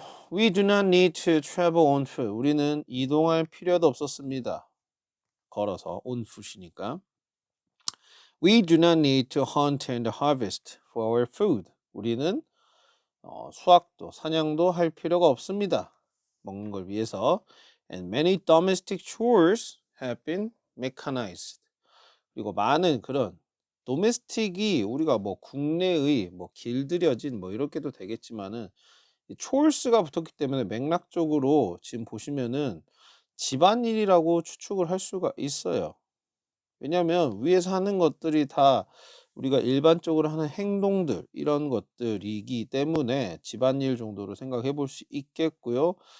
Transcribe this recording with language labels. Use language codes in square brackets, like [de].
[en] We do not need to travel on foot. [ko] 우리는 이동할 필요도 없었습니다. 걸어서 [en] on foot [ko] 이니까. [en] We do not need to hunt and harvest for our food. [ko] 우리는 수확도 사냥도 할 필요가 없습니다. 먹는 걸 위해서. [en] And many domestic chores have been mechanized. [ko] 그리고 많은 그런 도메스틱이 우리가 뭐 국내의 뭐 길들여진 뭐 이렇게도 되겠지만은 이 chores가 붙었기 때문에 맥락적으로 지금 보시면은 집안일이라고 추측을 할 수가 있어요. 왜냐하면 위에서 하는 것들이 다 우리가 일반적으로 하는 행동들 이런 것들이기 때문에 집안일 정도로 생각해 볼 수 있겠고요.